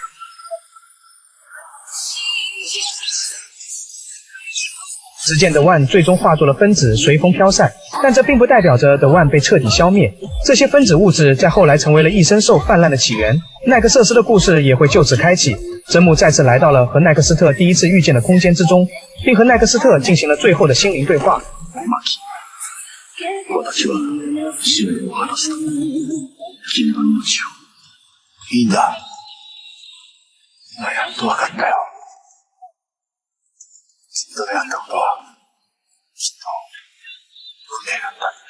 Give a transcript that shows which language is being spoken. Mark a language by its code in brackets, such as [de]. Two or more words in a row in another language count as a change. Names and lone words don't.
[zh] 只见德万最终化作了分子，随风飘散，但这并不代表着德万被彻底消灭。这些分子物质在后来成为了异生兽泛滥的起源，奈克瑟斯的故事也会就此开启。真木再次来到了和奈克斯特第一次遇见的空间之中，并和奈克斯特进行了最后的心灵对话。 [ja] 私は使命を果たすため君の命を。いいんだ。お前やっと分かったよ。君と出会ったことはきっと運命だったんだ。